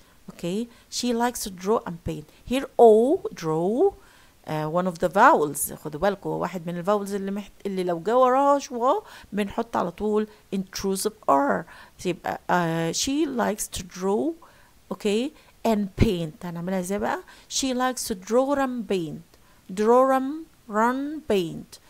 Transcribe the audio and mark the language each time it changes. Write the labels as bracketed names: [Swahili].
[English] Okay, she likes to draw and paint. Here O, draw, one of the vowels. [Arabic] خدوا بالكم واحد من الفاولز اللي لو جا وراها شوا بنحط على طول intrusive R. [English] يبقى she likes to draw, okay, and paint. [Arabic] هنعملها ازاي بقى؟ [English] She likes to draw and paint. Run, paint.